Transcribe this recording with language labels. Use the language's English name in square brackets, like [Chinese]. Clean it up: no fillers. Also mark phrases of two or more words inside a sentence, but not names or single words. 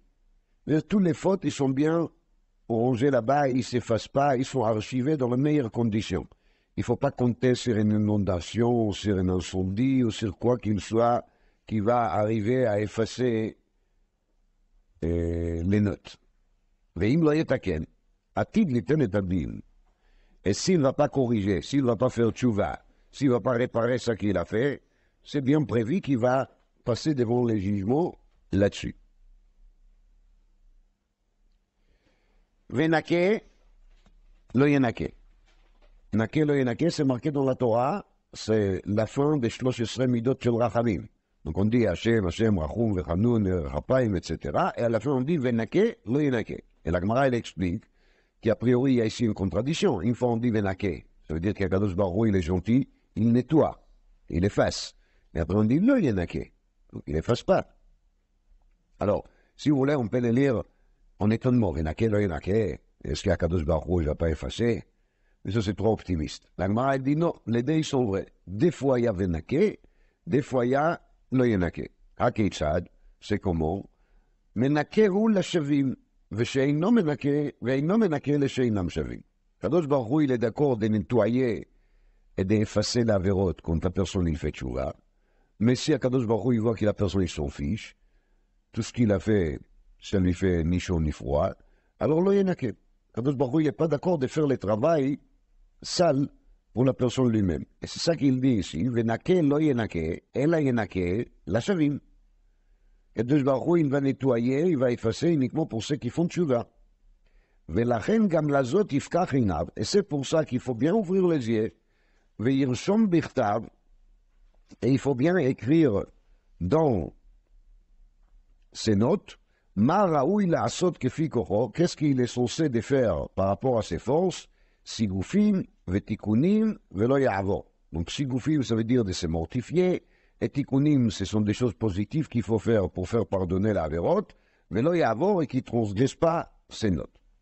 [French] Tous les fautes, ils sont bien rangés là-bas, ils ne s'effacent pas, ils sont archivés dans les meilleures conditions. Il ne faut pas compter sur une inondation, sur un incendie, ou sur quoi qu'il soit qui va arriver à effacer les notes. [Hebrew] ואם לא יתקן, עתיד ליתן את הדין. [French] Et s'il ne va pas corriger, s'il ne va pas faire tchouva, s'il ne va pas réparer ce qu'il a fait, c'est bien prévu qu'il va passer devant les jugements là-dessus. [Hebrew] ונקה, לא ינקה. נקה לא ינקה, [French] c'est marqué dans la Torah, c'est la fin des 13 [Hebrew] מידות של רחמים. [French] Donc on dit [Hebrew] השם, השם, רחום, וחנון, רפאים, [French] etc. Et à la fin on dit [Hebrew] ונקה, לא ינקה. [French] Et la Gemara elle explique qu'a priori il y a ici une contradiction. Une fois on dit Venake, ça veut dire qu' [Hebrew] הקדוש ברוך הוא [French] il est gentil, il nettoie, il efface. Et après on dit [Hebrew] לא ינקה, [French] donc il efface pas. Alors, si vous voulez, on peut le lire en étonnement. [Hebrew] ונקה, לא ינקה, [French] est-ce qu' [Hebrew] הקדוש ברוך הוא [French] ne va pas effacer? Mais ça c'est trop optimiste. La Gemara elle dit non, les deux ils sont vrais. Des fois il y a Venake, des fois il y a [Hebrew] לא ינקה. [French] Hakitzad, c'est comment? [Hebrew] Menakehu לשווים, ושאינו מנקה, ואינו מנקה לשאינם שווים. הקדוש ברוך הוא, [French] il est d'accord de nettoyer et d'effacer l'avérot quand la personne il fait tchouva. Mais si [Hebrew] הקדוש ברוך הוא, [French] il voit que la personne il s'en fiche, tout ce qu'il a fait, ça lui fait ni chaud ni froid, alors [Hebrew] לא ינקה. הקדוש ברוך הוא, [French] il n'est pas d'accord de faire le travail sale pour la personne lui-même. Et c'est ça qu'il dit ici, [Hebrew] ונקה לא ינקה, אלא ינקה לשווים. [French] Et Dieu [Hebrew] ברוך הוא, [French] il va nettoyer, il va effacer uniquement pour ceux qui font tchouva. [Hebrew] ולכן גם לזאת יפקח עיניו. [French] Et c'est pour ça qu'il faut bien ouvrir les yeux. [Hebrew] וירשום בכתב. [French] Et il faut bien écrire dans ses notes, [Hebrew] מה ראוי לעשות כפי כוחו, [French] qu'est-ce qu'il est censé de faire par rapport à ses forces, [Hebrew] סיגופים, ותיקונים, ולא יעבור. [French] Donc sigufim, ça veut dire de se mortifier, et tikkunim, ce sont des choses positives qu'il faut faire pour faire pardonner la avérote, mais là, il y a avant et qui ne transgresse pas ces notes.